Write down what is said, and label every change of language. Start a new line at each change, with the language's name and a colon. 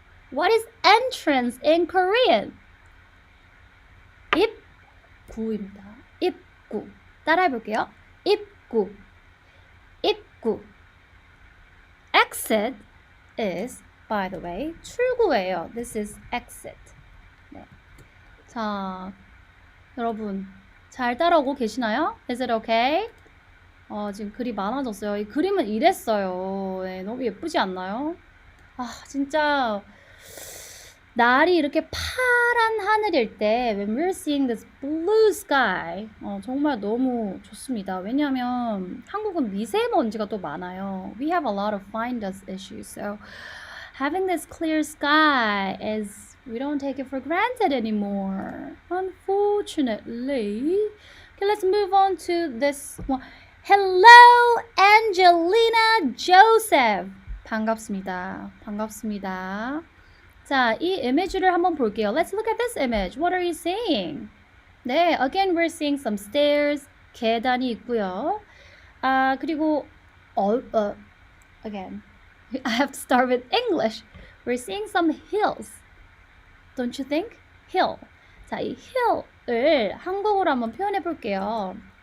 English: What is entrance in Korean?
Korean: 입구입니다. 입구. 따라해볼게요. 입구. 입구.
English: Exit is, by the way, 출구예요. This is exit. 네.
Korean: 자, 여러분 잘 따라오고 계시나요?
English: Is it okay?
Korean: 지금 글이 많아졌어요. 이 그림은 이랬어요. 네, 너무 예쁘지 않나요? 진짜 날이 이렇게 파란 하늘일 때
English: when we're seeing this blue sky
Korean: 정말 너무 좋습니다. 왜냐하면 한국은 미세먼지가 또 많아요.
English: We have a lot of fine dust issues. So having this clear sky is we don't take it for granted anymore. Unfortunately. Okay, let's move on to this one. Hello, Angelina Joseph.
Korean: 반갑습니다. 반갑습니다. 자, 이 이미지를 한번 볼게요.
English: Let's look at this image. What are you seeing?
Korean: 네,
English: again we're seeing some stairs.
Korean: 계단이 있고요.
English: 그리고 again, I have to start with English. We're seeing some hills. Don't you think? Hill.
Korean: 자, 이 hill을 한국어로 한번 표현해 볼게요.